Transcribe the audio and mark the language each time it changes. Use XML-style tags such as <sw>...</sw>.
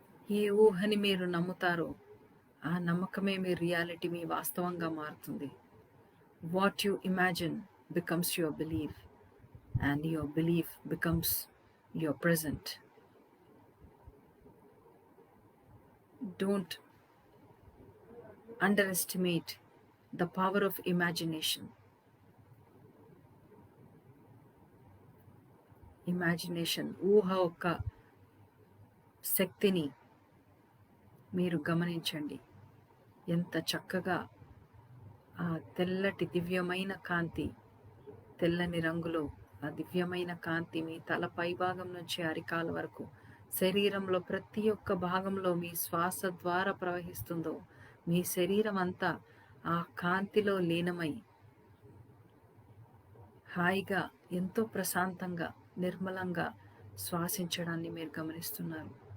<te>ఏ ఊహని మీరు నమ్ముతారో ఆ నమ్మకమే మీ రియాలిటీ, మీ వాస్తవంగా మారుతుంది.</te> <en>What you imagine becomes your belief and your belief becomes your present. Don't underestimate the power of imagination.</en> <te>Imagination, ఊహ యొక్క శక్తిని మీరు గమనించండి. ఎంత చక్కగా ఆ తెల్లటి దివ్యమైన కాంతి, తెల్లని రంగులో ఆ దివ్యమైన కాంతి మీ తల పైభాగం నుంచి అరికాల వరకు శరీరంలో ప్రతి ఒక్క భాగంలో మీ శ్వాస ద్వారా ప్రవహిస్తుందో మీ శరీరం అంతా ఆ కాంతిలో లీనమై హాయిగా, ఎంతో ప్రశాంతంగా, నిర్మలంగా శ్వాసించడాన్ని మీరు గమనిస్తున్నారు.</te>